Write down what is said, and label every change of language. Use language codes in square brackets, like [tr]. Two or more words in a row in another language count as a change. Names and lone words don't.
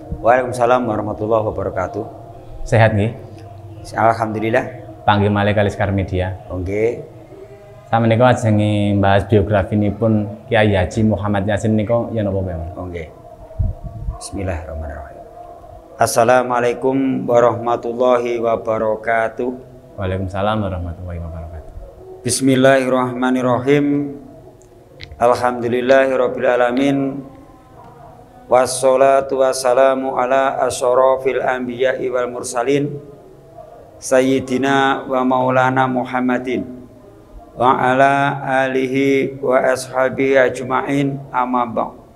[ar] وعليكم السلام ورحمة الله وبركاته. [jv] Sehat nggih? Alhamdulillah. Panggih malih kali Sekar Media. Nggih. Sameneika ajeng bahas biografinipun Kiai Haji Muhammad Yasin nika yen napa, Pak Imam? Nggih. [ar] بسم الله الرحمن الرحيم. السلام عليكم ورحمة الله وبركاته. وعليكم السلام ورحمة الله وبركاته. بسم الله الرحمن الرحيم. الحمد لله رب العالمين. والصلاة والسلام على أشرف الأنبياء والمرسلين سيدنا ومولانا محمد وعلى آله وأصحابه أجمعين، أما بعد.